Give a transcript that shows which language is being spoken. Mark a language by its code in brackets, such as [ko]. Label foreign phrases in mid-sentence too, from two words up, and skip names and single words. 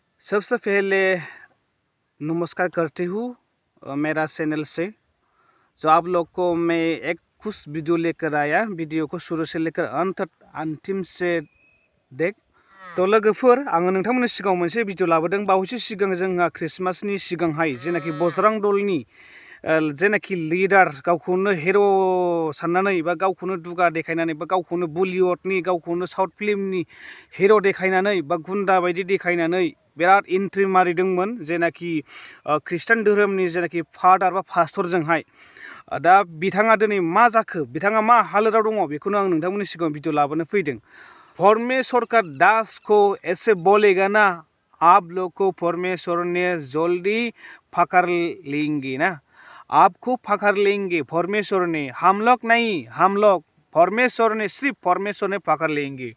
[hi] सबसे पहले नमस्कार करती हूँ मेरा चैनल से। जो आप लोग को मैं एक कुछ वीडियो लेकर आया, वीडियो को शुरू से लेकर अंतिम से देख। [brx] तो लोगोफोर आङो नोंथांमोननि सिगाङाव मोनसे भिडिअ लाबोदों। बावैसो सिगां जोंहा क्रिसमासनि सिगांहाय जेनाखि बजरं दलनि जेनाखि लिडार गावखौनो हिर' साननानै बा गावखौनो दुगा देखायनानै बा गावखौनो बलिउडनि गावखौनो साउथ फिल्मनि हिर' देखायनानै बा गुन्दा बायदि देखायनानै बिराद एन्ट्रि मारिदोंमोन जेनाखि ख्रिस्टान धोरोमनि जेनाखि फादार बा पास्टरजोंहाय। दा बिथाङा दिनै मा जाखो, बिथाङा मा हालोदाव दङ, बेखौनो आं नोंथांमोननि सिगाङाव भिडिअ लाबोनो फैदों। [hi] परमेश्वर का दास को ऐसे बोलेगा ना, आप लोग को परमेश्वर ने जल्दी पकड़ लेंगे ना, आपको पकड़ लेंगे परमेश्वर ने, हम लोग नहीं, हम लोग परमेश्वर ने, सिर्फ परमेश्वर ने पकड़ लेंगे।